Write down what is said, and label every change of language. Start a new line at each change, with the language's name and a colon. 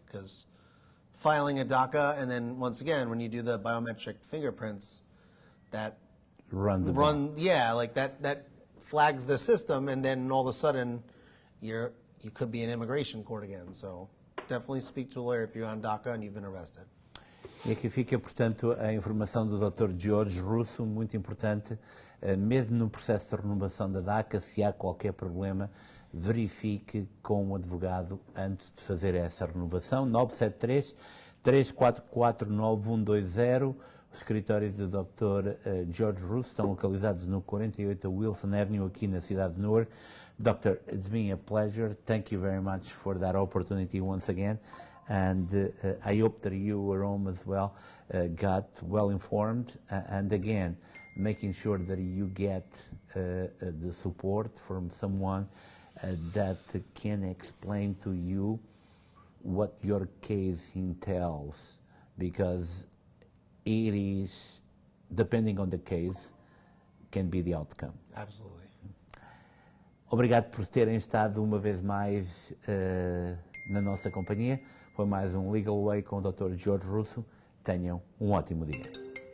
English: Because filing a DACA and then once again, when you do the biometric fingerprints, that that flags the system, and then all of a sudden you could be in immigration court again. So definitely speak to a lawyer if you're on DACA and you've been arrested.
Portuguese: E aqui fica, portanto, a informação do Dr. George Russo, muito importante. Mesmo no processo de renovação da DACA, se há qualquer problema, verifique com o advogado antes de fazer essa renovação. 973-344-9120, Os escritórios do Dr. George Russo estão localizados no 48 Wilson Avenue, aqui na cidade de Newark.
English: Doctor, it's been a pleasure. Thank you very much for that opportunity once again. And I hope that you at home as well got well informed. And again, making sure that you get the support from someone that can explain to you what your case entails, because it is, depending on the case, can be the outcome. Absolutely.
Portuguese: Obrigado por terem estado uma vez mais na nossa companhia. Foi mais um Legal Way com o Dr. George Russo. Tenham um ótimo dia.